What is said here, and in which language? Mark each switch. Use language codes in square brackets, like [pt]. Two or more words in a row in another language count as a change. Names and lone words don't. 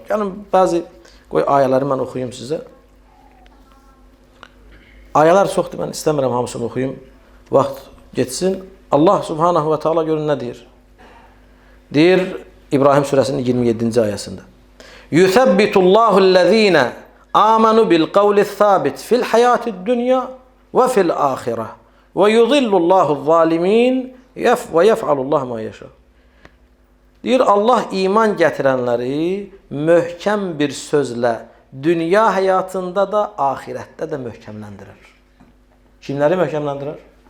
[az] Yəni, bəzi ayələri mən oxuyum sizə. Ayələr çoxdur, mən istəmirəm hamısını oxuyum. Vaxt geçsin. Allah [ar] سبحانه وتعالى [az] görün nə deyir? Deyir İbrahim surəsinin 27-ci ayəsində. [ar] يثبت الله الذين آمنوا بالقول الثابت في الحياة الدنيا وفي الآخرة ويضل الله الظالمين ويفعل الله ما يشاء. [az] Deyir, Allah iman gətirənləri möhkəm bir sözlə dünya həyatında da, ahirətdə də möhkəmləndirir. Kimləri möhkəmləndirir?